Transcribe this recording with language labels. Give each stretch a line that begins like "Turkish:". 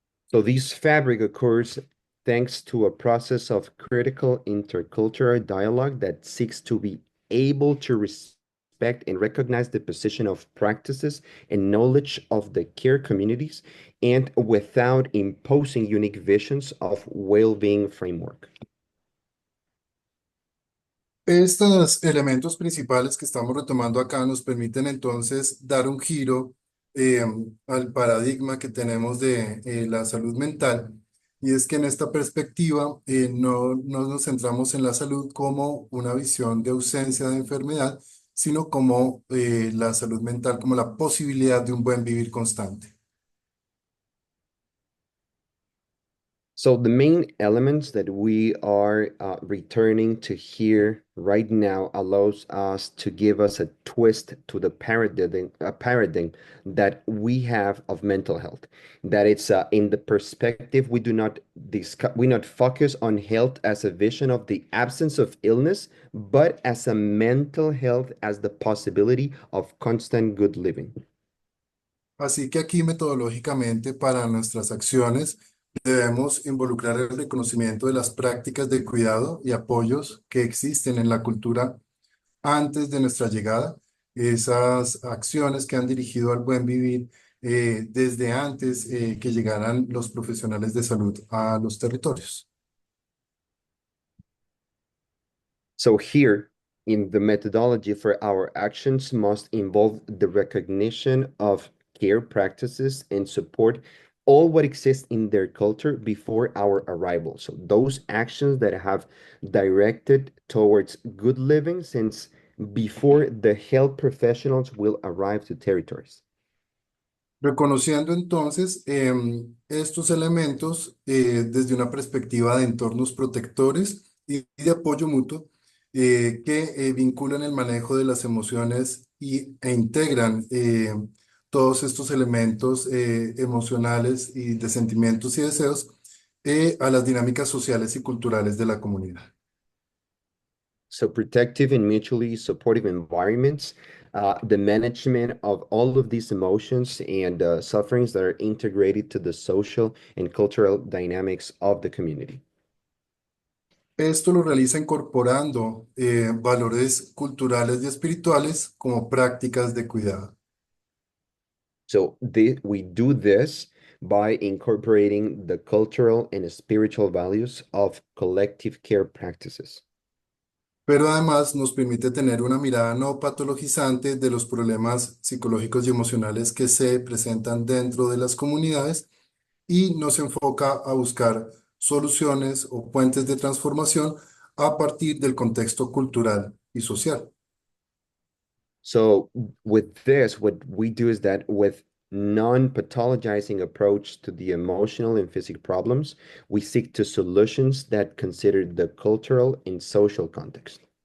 English: So this fabric occurs thanks to a process of critical intercultural dialogue that seeks to be able to respect and recognize the position of practices and knowledge of the care communities and without imposing unique visions of well-being framework.
Spanish: Estos elementos principales que estamos retomando acá nos permiten entonces dar un giro eh, al paradigma que tenemos de la salud mental. Y es que en esta perspectiva no nos centramos en la salud como una visión de ausencia de enfermedad, sino como la salud mental como la posibilidad de un buen vivir constante.
English: So the main elements that we are returning to here right now allows us to give us a twist to the paradigm that we have of mental health. That it's in the perspective we not focus on health as a vision of the absence of illness, but as a mental health as the possibility of constant good living.
Spanish: Así que aquí metodológicamente para nuestras acciones debemos involucrar el reconocimiento de las prácticas de cuidado y apoyos que existen en la cultura antes de nuestra llegada, esas acciones que han dirigido al buen vivir desde antes que llegaran los profesionales de salud a los territorios.
English: So here, in the methodology for our actions must involve the recognition of care practices and support all what exists in their culture before our arrival. So those actions that have directed towards good living since before the health professionals will arrive to territories.
Spanish: Reconociendo entonces estos elementos desde una perspectiva de entornos protectores y de apoyo mutuo que vinculan el manejo de las emociones e integran todos estos elementos emocionales y de sentimientos y deseos a las dinámicas sociales y culturales de la comunidad.
English: So protective and mutually supportive environments, the management of all of these emotions and sufferings that are integrated to the social and cultural dynamics of the community.
Spanish: Esto lo realiza incorporando valores culturales y espirituales como prácticas de cuidado.
English: So we do this by incorporating the cultural and spiritual values of collective care practices.
Spanish: Pero además nos permite tener una mirada no patologizante de los problemas psicológicos y emocionales que se presentan dentro de las comunidades y nos enfoca a buscar soluciones o puentes de transformación a partir del contexto cultural y social.
English: So with this, what we do is that with non-pathologizing approach to the emotional and physical problems, we seek to solutions that consider the cultural and social context.